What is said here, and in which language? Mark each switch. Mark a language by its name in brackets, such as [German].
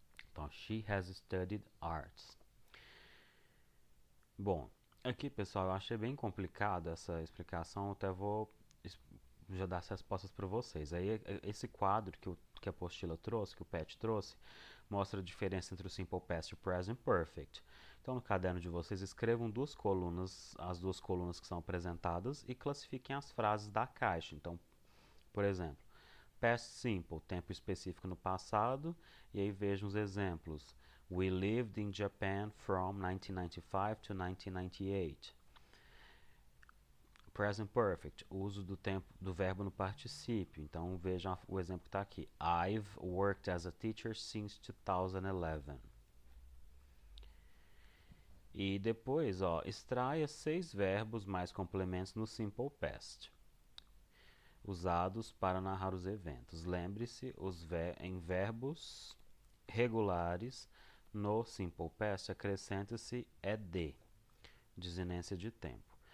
[Portuguese] Então, [English] she has studied arts. [Portuguese] Bom, aqui, pessoal, eu achei bem complicada essa explicação, até vou já dar as respostas para vocês. Aí, esse quadro que a apostila trouxe, que o PET trouxe, mostra a diferença entre o Simple Past e o Present Perfect. Então, no caderno de vocês, escrevam as duas colunas que são apresentadas e classifiquem as frases da caixa. Então, por exemplo, Past Simple, tempo específico no passado, e aí vejam os exemplos. [English] We lived in Japan from 1995 to 1998. [Portuguese] Present Perfect, uso do tempo do verbo no particípio. Então vejam o exemplo que está aqui. [English] I've worked as a teacher since 2011. [Portuguese] E depois, extraia 6 verbos mais complementos no Simple Past, usados para narrar os eventos. Lembre-se, em verbos regulares, no Simple Past, acrescenta-se ed, desinência de tempo.